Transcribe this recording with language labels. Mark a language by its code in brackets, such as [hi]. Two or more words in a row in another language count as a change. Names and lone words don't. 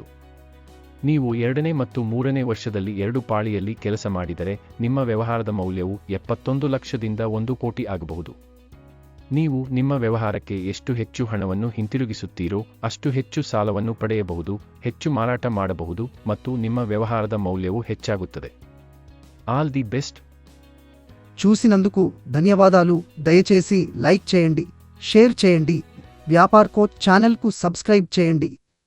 [kn] ನೀವು 2ನೇ ಮತ್ತು 3ನೇ ವರ್ಷದಲ್ಲಿ 2 ಪಾಳಿಯಲ್ಲಿ ಕೆಲಸ ಮಾಡಿದರೆ ನಿಮ್ಮ ವ್ಯವಹಾರದ ಮೌಲ್ಯವು 71 ಲಕ್ಷದಿಂದ 1 ಕೋಟಿ ಆಗಬಹುದು. ನೀವು ನಿಮ್ಮ ವ್ಯವಹಾರಕ್ಕೆ ಎಷ್ಟು ಹೆಚ್ಚು ಹಣವನ್ನು ಹಿಂತಿರುಗಿಸುತ್ತೀರೋ ಅಷ್ಟು ಹೆಚ್ಚು ಸಾಲವನ್ನು ಪಡೆಯಬಹುದು, ಹೆಚ್ಚು ಮಾರಾಟ ಮಾಡಬಹುದು ಮತ್ತು ನಿಮ್ಮ ವ್ಯವಹಾರದ మౌల్యವು ಹೆಚ್ಚಾಗುತ್ತದೆ. [en] All the best. [te] చూసినందుకు ధన్యవాదాలు. దయచేసి లైక్ చేయండి, షేర్ చేయండి. వ్యాపార్ కోచ్ ఛానల్కు సబ్స్క్రైబ్ చేయండి.